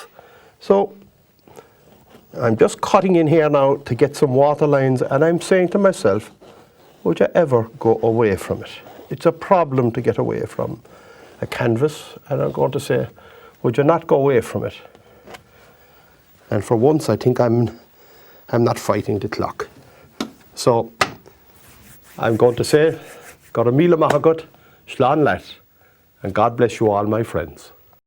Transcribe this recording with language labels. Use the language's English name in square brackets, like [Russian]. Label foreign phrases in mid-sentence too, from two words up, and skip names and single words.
[English] So I'm just cutting in here now to get some water lines, and I'm saying to myself, would you ever go away from it? It's a problem to get away from a canvas, and I'm going to say, would you not go away from it? And for once, I think I'm not fighting the clock. So I'm going to say, [Irish] got a míle maith agat, slán leat, [English] and God bless you all, my friends.